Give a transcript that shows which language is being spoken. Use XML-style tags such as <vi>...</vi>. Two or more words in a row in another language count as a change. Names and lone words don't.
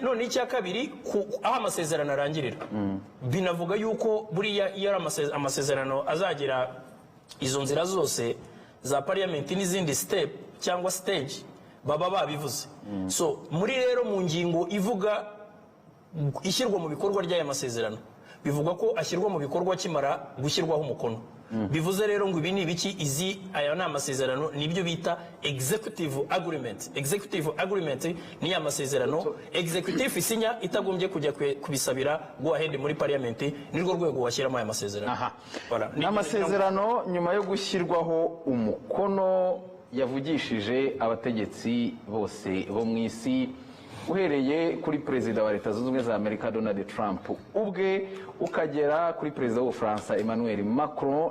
<rw>None icya kabiri aho amasezerano arangirira binavuga yuko buriya iyo amasezerano azagira izo nzira zose za parliament n'izindi step cyangwa stage baba babivuze. So muri rero mu ngingo ivuga ishyirwa mu bikorwa ry'aya masezerano bivuga ko ashyirwa mu bikorwa kimara gushyirwaho umukono. Bivuze rero ngo ibi ni ibiki? Aya ni amasezerano, nibyo bita</rw> <en>executive agreement. Executive agreement</en> <rw>ni amasezerano executive isinya itagombye kujya kubisabira</rw> <en>go ahead</en> <rw>muri parliament, nirwo rwego washyiramo aya masezerano. N'amasezerano nyuma yo gushyirwaho umukono yavugishije abategetsi bose bo mu isi, uhereye kuri perezida wa Leta Zunze Ubumwe za Amerika Donald Trump ubwe ukagera kuri perezida w'Ubufaransa Emmanuel Macron.</rw>